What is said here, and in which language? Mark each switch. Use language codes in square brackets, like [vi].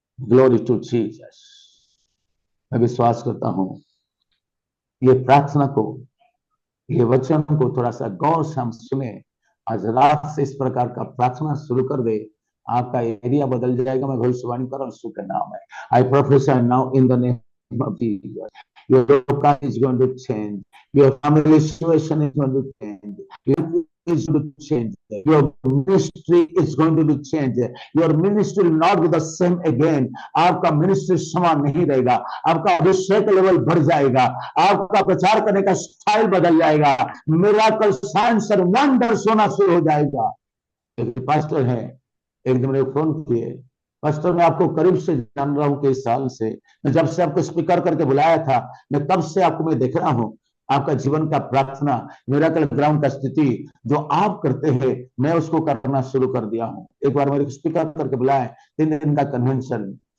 [en] Glory to Jesus. [hi] मैं विश्वास करता हूं ये प्रार्थना को, ये वचन को थोड़ा सा गौर से हम सुने, आज रात से इस प्रकार का प्रार्थना शुरू कर दे, आपका एरिया बदल जाएगा। मैं भविष्यवाणी कर रहा हूं यीशु के नाम है। [en] I prophesy now in the name of Jesus. Your location is going to change. Your family situation is going to change. Your is going to change. Your ministry is going to be changed. Your ministry will not be the same again. [hi] आपका ministry समान नहीं रहेगा, आपका अभिषेक level बढ़ जाएगा, आपका प्रचार करने का स्टाइल बदल जाएगा, मिराकल साइंस और वंडर्स होना शुरू हो जाएगा। एक पास्टर है, एक दिन मेरे फोन किए, पास्टर मैं आपको करीब से जान रहा हूं कई साल से, मैं जब से आपको स्पीकर करके बुलाया था मैं तब से आपको मैं देख रहा हूं, आपका जीवन का प्रार्थना मिरेकल ग्राउंड का स्थिति जो आप करते हैं मैं उसको करना शुरू कर दिया हूं। एक बार मेरे स्पीकर करके बुलाए, 3 दिन का कन्वेंशन,